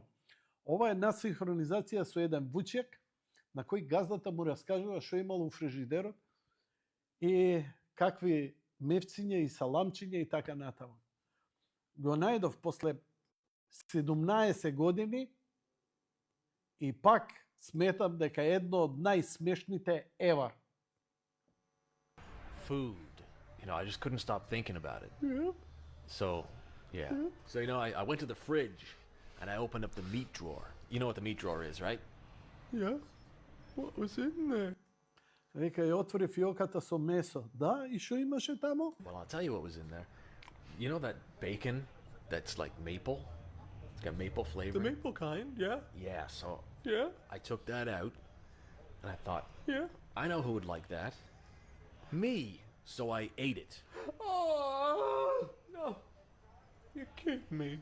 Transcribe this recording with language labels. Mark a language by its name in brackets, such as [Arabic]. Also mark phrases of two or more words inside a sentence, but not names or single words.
[Macedonian] Ова е насинхронизација со еден вучек, на кој газдата му раскажува што имал у фрижидерот и какви мевциња и саламчиња и така натаму. Го најдов после 17 години и пак сметам дека е едно од најсмешните ever. [English] Food. You know, I just couldn't stop thinking about it. Yeah. So, yeah. So, you know, I went to the fridge and I opened up the meat drawer. You know what the meat drawer is, right? Yeah. What was in there? [Macedonian] Века ја отвори фиоката со месо. Да, и што имаше таму? [English] Well, I'll tell you what was in there. You know that bacon that's like maple? It's got maple flavor. The maple kind, yeah. Yeah, so Yeah. I took that out and I thought, Yeah. I know who would like that. Me. So I ate it. Oh, no. You're kidding me.